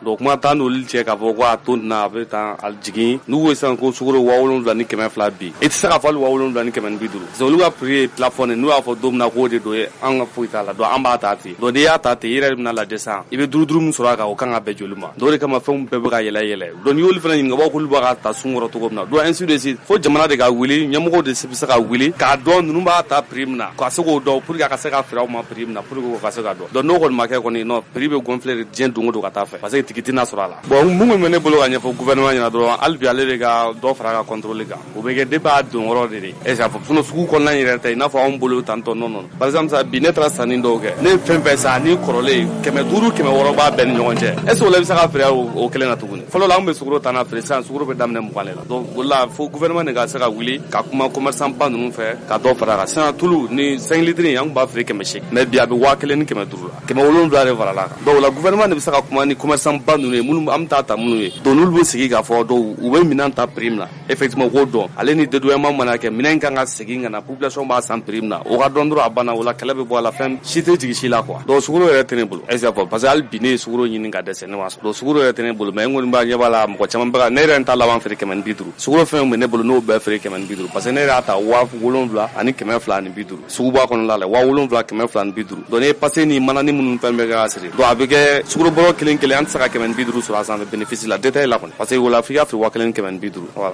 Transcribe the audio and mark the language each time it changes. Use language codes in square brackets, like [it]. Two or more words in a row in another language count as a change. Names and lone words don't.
[bm] Donc kuma t'an n'olu cɛ k'a fɔ ko a to nin na a bɛ taa a jigin n'u ko sisan ko sukaro 7,200 bi i tɛ se ka fɔ hali 7,250. [fr] parce que [bm] olu ka prix ye plafond n'u y'a fɔ don min na k'o de don an ka foyi t'a la donc an b'a ta ten. donc n'i y'a ta ten i yɛrɛ bɛna lajɛ sisan i bɛ duuru min sɔrɔ a kan o kan ka bɛn joli ma. donc o de kama fɛnw bɛɛ bɛ ka yɛlɛ. donc n'i y'olu fana ɲininka b'a k'olu b'a ka ta sun kɔrɔ cogo min na. [fr] donc ainsi de suite [bm] fo jamana de ka wuli ɲɛmɔgɔw de bɛ se ka wuli k'a dɔn ninnu b'a ta prix min na ka se k'o dɔn [fr] pour que [bm] a ka se ka feere aw ma prix min na [fr] pour que [bm] o ka se ka dɔn. donc n'o kɔni ma kɛ kɔni [fr] non prix [bm] bɛ gonfler de diɲɛ don o don ka taa fɛ [fr] parce que [bm] tigi tɛna sɔrɔ a la. bon mun bɛ ne bolo ka ɲɛfɔ gouvernement ɲɛna dɔrɔn hali bi ale de ka dɔ fara a ka contrôle kan. o bɛ kɛ depuis a don yɔrɔ de [fr] est ce que [bm] a fɔ sinon sugu kɔnɔna in yɛrɛ tɛ i n'a fɔ anw bolo tantɔ non. [fr] par exemple [bm] sa bi ne taara sanni dɔw kɛ ne fɛn fɛn san ni kɔrɔlen 500 500 b'a bɛɛ ni ɲɔgɔn cɛ [fr] est ce que [bm] o la i bɛ se ka feere o kelen na tuguni. fɔlɔ la an bɛ sukaro ta n'a feere sisan sukaro bɛ daminɛ 20 la. donc o la fo gouvernement de ka se ka wuli ka kuma commerçant ba ninnu fɛ ka dɔ fara a kan. sisan tulu ni 5 litres an b'a feere 800 mais bi a bɛ 1,500 la 700 de farala kan. donc o la gouvernement de bɛ se ka kuma ni commerçant ba ninnu ye minnu an bɛ taa minnu ye. donc n'olu bɛ sigi k'a fɔ donc u bɛ minɛn ta prix min na effectivement k'o dɔn ale ni dédommagement mana kɛ minɛn kan ka segin ka na population b'a san prix min na o ka dɔn dɔrɔn a banna o la kɛlɛ bɛ bɔ a la fɛn si tɛ jigin si la quoi. donc sukaro yɛrɛ tɛ ne bolo [fr] est ce que parce que [bm] hali bi ne ye sukaro ɲini ka dɛsɛ ne ma sɔrɔ. donc sukaro yɛrɛ tɛ ne bolo mais n kɔni b'a ɲɛ b'a la mɔgɔ caman bɛ ka ne yɛrɛ n t'a laban feere 150. sukaro fɛn bɛ ne bolo n'o bɛɛ feere 150 parce que ne yɛrɛ y'a ta 7,000 ani 250 suguba kɔnɔna la 7,000 250. donc ne ye passé ni manani minnu fɛn bɛɛ ka siri donc a bɛ kɛ sukaro bɔrɔ kelen kelen an tɛ se ka 150 sɔrɔ a sanfɛ bénéfice la détail la kɔni [fr] parce que [bm] o la f'i ka feere 1,250 voilà.